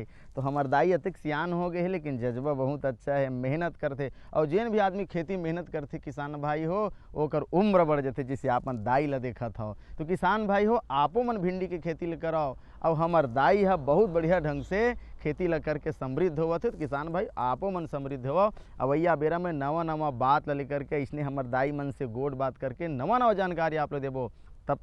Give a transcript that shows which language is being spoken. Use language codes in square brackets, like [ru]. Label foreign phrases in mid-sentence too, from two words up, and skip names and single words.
[hne] तो हमार दाई अतिक सियान हो गए है, लेकिन जज्बा बहुत अच्छा है, मेहनत करते और जेन भी आदमी खेती मेहनत करते किसान भाई हो ओकर उम्र बढ़ जाते, जैसे आपन दाई ला देखत हो। तो किसान भाई हो आपो मन भिंडी के खेती ल कराओ और हमार दाई है बहुत बढ़िया ढंग से खेती ल करके समृद्ध होवत है। तो किसान भाई आपो मन समृद्ध हो। अवैया बेरा में नवा नवा बात ल लेकर के इसने हमार दाई मन से गोड़ बात करके नवा नवा जानकारी आप लोग देबो।